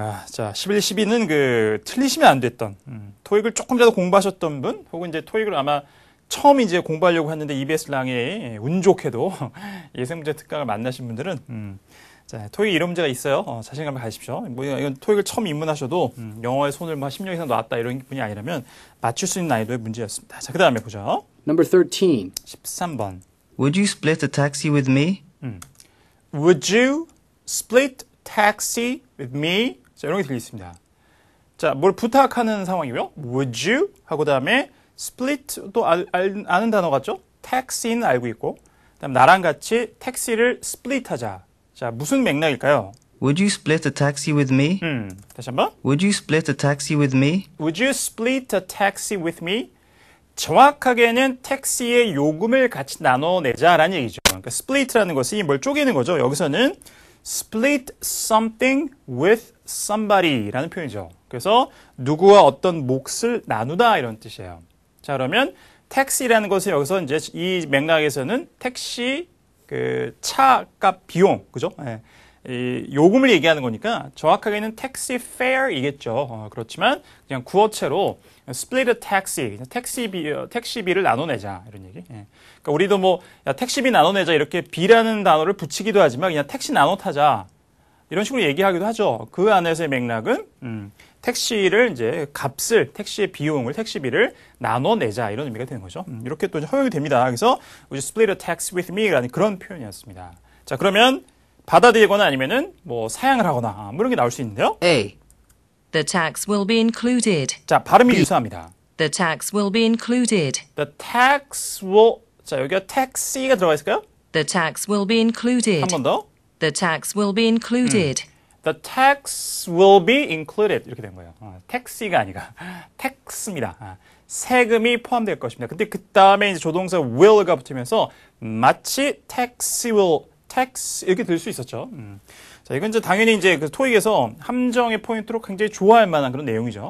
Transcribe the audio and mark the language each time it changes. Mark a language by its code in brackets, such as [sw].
[ko] 자, 11, 12는 그 틀리시면 안 됐던 토익을 조금이라도 공부하셨던 분 혹은 이제 토익을 아마 처음 이제 공부하려고 했는데 EBS 랑에 운 좋게도 예생문제 특강을 만나신 분들은 자, 토익 이런 문제가 있어요. 자신감을 가지십시오. 뭐 이건 토익을 처음 입문하셔도 영어에 손을 뭐 10년 이상 놨다 이런 분이 아니라면 맞출 수 있는 난이도의 문제였습니다. 자, 그 다음에 보죠. [en] Number 13. [ko] 13번. [en] Would you split a taxi with me? Would you split taxi with me? [ko] 자, 이런 게 들리겠습니다. 자, 뭘 부탁하는 상황이고요. [en] Would you? [ko] 하고 다음에 split 또 아는 단어 같죠? taxi는 알고 있고 그다음 나랑 같이 택시를 split 하자. 자, 무슨 맥락일까요? [en] Would you split a taxi with me? [ko] 다시 한번. [en] Would you split a taxi with me? Would you split a taxi with me? [ko] 정확하게는 택시의 요금을 같이 나눠내자라는 얘기죠. 그러니까 split라는 것이 뭘 쪼개는 거죠. 여기서는 [en] split something with somebody [ko] 라는 표현이죠. 그래서 누구와 어떤 몫을 나누다 이런 뜻이에요. 자, 그러면 택시라는 것은 여기서 이제 이 맥락에서는 택시 그 차값 비용, 그죠? 예. 이 요금을 얘기하는 거니까 정확하게는 택시 fare이겠죠. 그렇지만 그냥 구어체로 [en] split a taxi, [ko] 택시비를 나눠내자 이런 얘기. 예. 그러니까 우리도 뭐 야, 택시비 나눠내자 이렇게 비라는 단어를 붙이기도 하지만 그냥 택시 나눠 타자 이런 식으로 얘기하기도 하죠. 그 안에서의 맥락은 택시를 이제 값을 택시의 비용을 택시비를 나눠내자 이런 의미가 되는 거죠. 이렇게 또 허용이 됩니다. 그래서 [en] Would you split a taxi with me [ko] 라는 그런 표현이었습니다. 자, 그러면 받아들이거나 아니면은 뭐 사양을 하거나 뭐 이런 게 나올 수 있는데요. [en] A. The tax will be included. [ko] 자, 발음이 유사합니다. [en] The tax will be included. The tax will [ko] 자, 여기가 taxi가 들어가 있을까요? [en] The tax will be included. [ko] 한 번 더. [en] The tax will be included. The tax will be included [ko] 이렇게 된 거예요. 택시가 아니라 텍스입니다. 세금이 포함될 것입니다. 근데 그 다음에 이제 조동사 will가 붙으면서 마치 [en] tax will tax [ko] 이렇게 들 수 있었죠. 자, 이건 이제 당연히 이제 그 토익에서 함정의 포인트로 굉장히 좋아할 만한 그런 내용이죠.